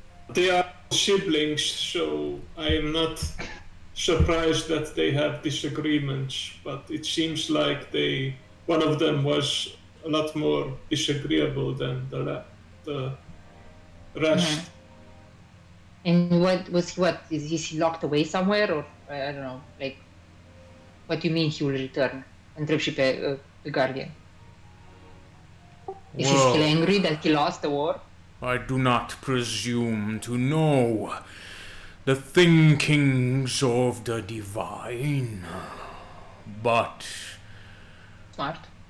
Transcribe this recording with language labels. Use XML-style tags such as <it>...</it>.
<en>They are siblings, so I am not surprised that they have disagreements, but it seems like one of them was a lot more disagreeable than the rest. And is he locked away somewhere, or I don't know, like, what do you mean he will return?</en> <ro>Întreb și pe the Guardian.</ro> <en>Is he still angry that he lost the war? I do not presume to know the thinkings of the divine, but Smart.</en>